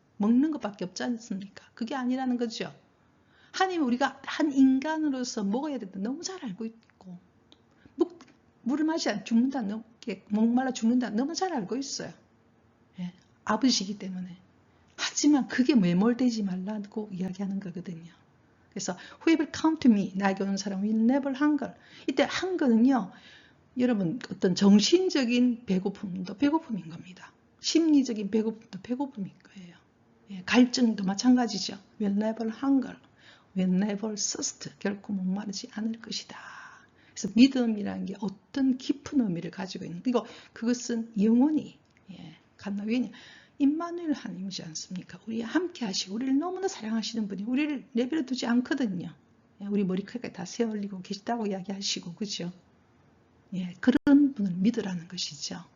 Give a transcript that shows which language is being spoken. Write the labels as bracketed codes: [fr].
[ko] 먹는 것밖에 없지 않습니까? 그게 아니라는 거죠. 하나님은 우리가 한 인간으로서 먹어야 된다 너무 잘 알고 있고, 물을 마시지 않으면 죽는다, 목말라 죽는다 너무 잘 알고 있어요. 예, 아버지이기 때문에. 하지만 그게 매몰되지 말라고 이야기하는 거거든요. [en] 그래서 whoever come to me, [ko] 나에게 오는 사람은 [en] will never hunger. [ko] 이때 hunger는요, 여러분 어떤 정신적인 배고픔도 배고픔인 겁니다. 심리적인 배고픔도 배고픔인 거예요. 예, 갈증도 마찬가지죠. [en] will never hunger, will never thirst, [ko] 결코 목마르지 않을 것이다. 그래서 믿음이라는 게 어떤 깊은 의미를 가지고 있는, 그리고 그것은 영원히 간다. 왜냐? 임마누엘 하나님이지 않습니까? 우리와 함께 하시고 우리를 너무나 사랑하시는 분이 우리를 내버려 두지 않거든요. 우리 머리카락에 다 세월리고 계시다고 이야기하시고, 그죠? 예, 그런 분을 믿으라는 것이죠.